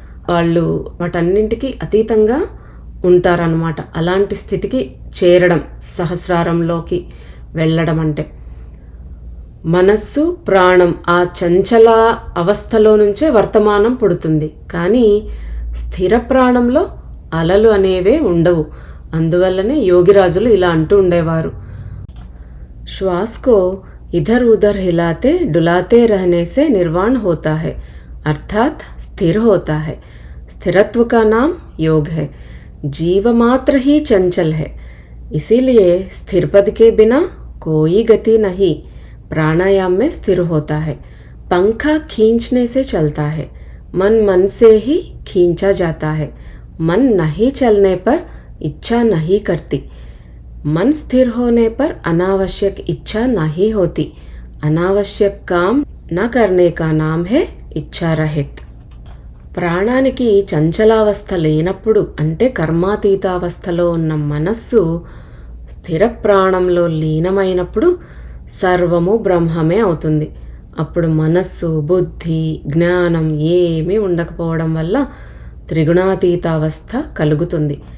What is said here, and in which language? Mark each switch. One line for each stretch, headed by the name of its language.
Telugu: వాళ్ళు వాటన్నింటికి అతీతంగా ఉంటారన్నమాట. అలాంటి స్థితికి చేరడం, సహస్రారంలోకి వెళ్ళడం అంటే మనస్సు, ప్రాణం ఆ చంచల అవస్థలో నుంచే వర్తమానం పుడుతుంది. కానీ స్థిర ప్రాణంలో అలలు అనేవే ఉండవు. అందువల్లనే యోగిరాజులు ఇలా అంటూ ఉండేవారు,
Hindi: श्वास को इधर उधर हिलाते डुलाते रहने से निर्वाण होता है, अर्थात स्थिर होता है. स्थिरत्व का नाम योग है. जीव मात्र ही चंचल है, इसीलिए स्थिर पद के बिना कोई गति नहीं. प्राणायाम में स्थिर होता है. पंखा खींचने से चलता है, मन मन से ही खींचा जाता है. मन नहीं चलने पर इच्छा नहीं करती. मन स्थिर होने पर अनावश्यक इच्छा नहीं होती. अनावश्यक काम न करने का नाम है इच्छा रहित.
Telugu: ప్రాణానికి చంచలావస్థ లేనప్పుడు, అంటే కర్మాతీతావస్థలో ఉన్న మనస్సు స్థిర ప్రాణంలో లీనమైనప్పుడు సర్వము బ్రహ్మమే అవుతుంది. అప్పుడు మనస్సు, బుద్ధి, జ్ఞానం ఏమీ ఉండకపోవడం వల్ల త్రిగుణాతీతావస్థ కలుగుతుంది.